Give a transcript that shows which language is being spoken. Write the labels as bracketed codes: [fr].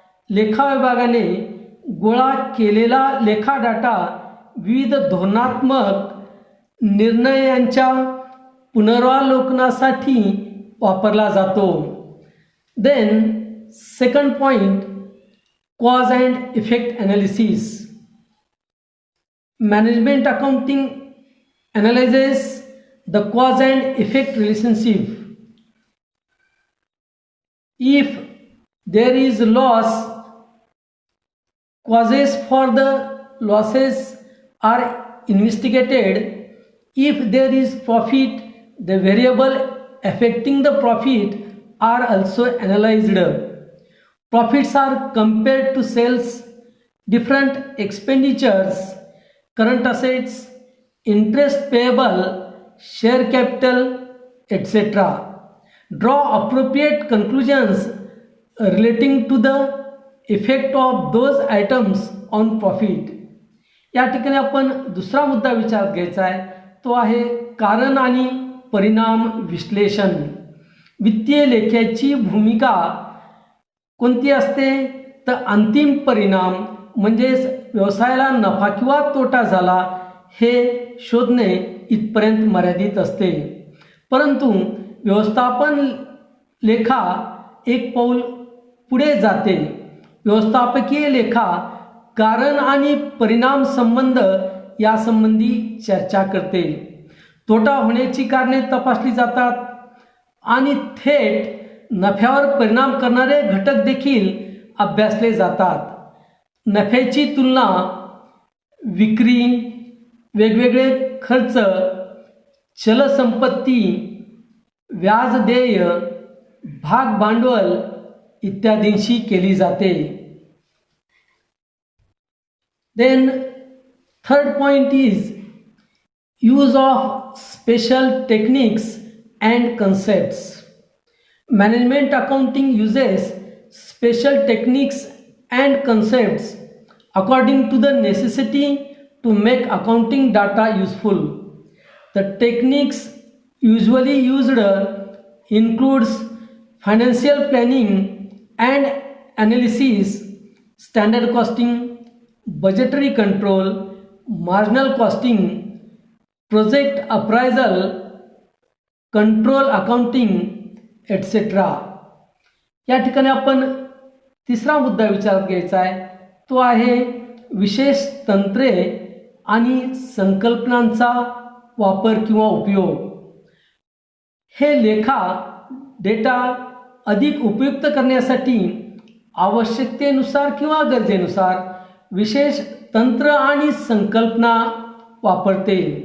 [mr] लेखा विभागाने गोळा केलेला लेखा डाटा विविध धोरणात्मक निर्णयांच्या पुनरावलोकनासाठी वापरला जातो. [en] Then second point, cause and effect analysis. Management accounting analyzes the cause and effect relationship. If there is loss, causes for the losses are investigated. If there is profit, the variable affecting the profit are also analyzed. Profits are compared to sales, different expenditures, current assets, interest payable, share capital, etc. Draw appropriate conclusions relating to the effect of those items on profit. [mr] या ठिकाणी आपण दुसरा मुद्दा विचारात घ्यायचा आहे तो आहे कारण आणि परिणाम विश्लेषण. वित्तीय लेख्याची भूमिका कोणती असते तर अंतिम परिणाम म्हणजेच व्यवसायाला नफा किंवा तोटा झाला हे शोधणे इथपर्यंत मर्यादित असते. परंतु व्यवस्थापन लेखा एक पाऊल पुढे जाते. व्यवस्थापकीय लेखा कारण आणि परिणाम संबंध यासंबंधी चर्चा करते. तोटा होण्याची कारणे तपासली जातात आणि थेट नफ्यावर परिणाम करणारे घटक देखील अभ्यासले जातात. नफ्याची तुलना विक्री, वेगवेगळे खर्च, चलसंपत्ती, व्याज देय, भाग भांडवल इत्यादींशी केली जाते. [en] Then third point is use of special techniques and concepts. Management accounting uses special techniques and concepts according to the necessity to make accounting data useful. The techniques usually used includes financial planning and analysis, standard costing, budgetary control, marginal costing, project appraisal, control accounting etcetera. [mr] या ठिकाणी आपण तिसरा मुद्दा विचारात घ्यायचा आहे, तो आहे विशेष तंत्रे आणि संकल्पनांचा वापर किंवा उपयोग. हे लेखा डेटा अधिक उपयुक्त करण्यासाठी आवश्यकतेनुसार किंवा गरजेनुसार विशेष तंत्र आणि संकल्पना वापरते.